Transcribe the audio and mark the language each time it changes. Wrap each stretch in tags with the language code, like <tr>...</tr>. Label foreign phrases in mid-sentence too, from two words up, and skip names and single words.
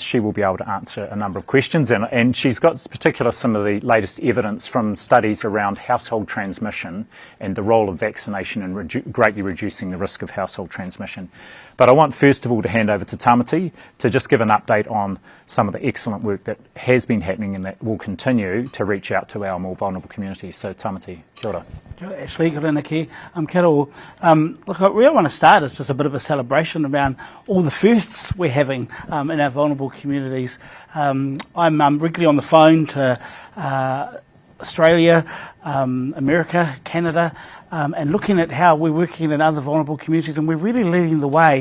<en>She will be able to answer a number of questions, and she's got particular some of the latest evidence from studies around household transmission and the role of vaccination in greatly reducing the risk of household transmission. But I want first of all to hand over to Tamati to just give an update on some of the excellent work that has been happening and that will continue to reach out to our more vulnerable communities. So Tamati,</en> <mi>kia ora. Kia ora, Ashley, kia ora Nikki. Kia ora.</mi> <en>Look, I really want to start as just a bit of a celebration around all the firsts we're having in our vulnerable communities. I'm regularly on the phone to Australia, America, Canada, and looking at how we're working in other vulnerable communities, and we're really leading the way.</en>